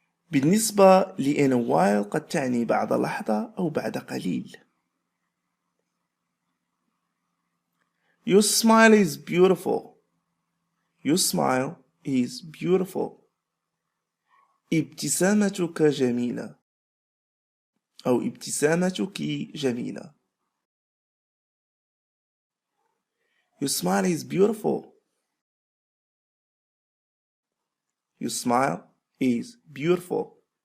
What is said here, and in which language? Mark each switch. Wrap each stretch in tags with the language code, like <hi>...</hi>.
<ar>بالنسبة ل</ar> <en>in a while</en> <ar>قد تعني بعد لحظة أو بعد قليل.</ar> <en>Your smile is beautiful. Your smile is beautiful.</en> <ar>ابتسامتك جميلة أو ابتسامتك جميلة.</ar> <en>Your smile is beautiful. Your smile is beautiful.</en>